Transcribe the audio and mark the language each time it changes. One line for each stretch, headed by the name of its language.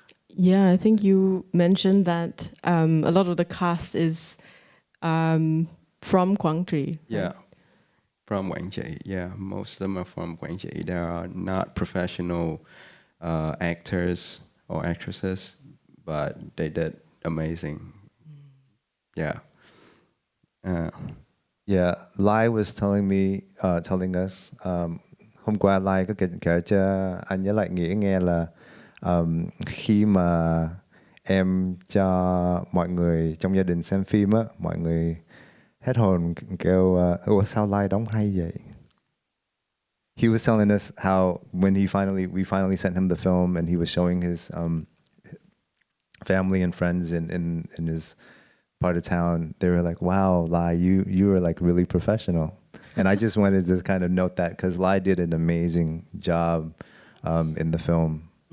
English: Yeah, I think you mentioned that a lot of the cast is from Quang Tri. Yeah, from Quảng Trị. Yeah, most of them are from Quảng Trị. They are not professional actors or actresses, but they did amazing. Yeah. Lai was telling us
Vietnamese: hôm qua Lai có kể cho anh với lại Nghĩa nghe là khi mà em cho mọi người trong gia đình xem phim á, mọi người hết hồn kêu ủa sao Lai đóng hay vậy?
English: He was telling us how when we finally sent him the film and he was showing his family and friends in his part of town, they were like, wow, Lai, you are like really professional. And I just wanted to kind of note that because Lai did an amazing job in the film.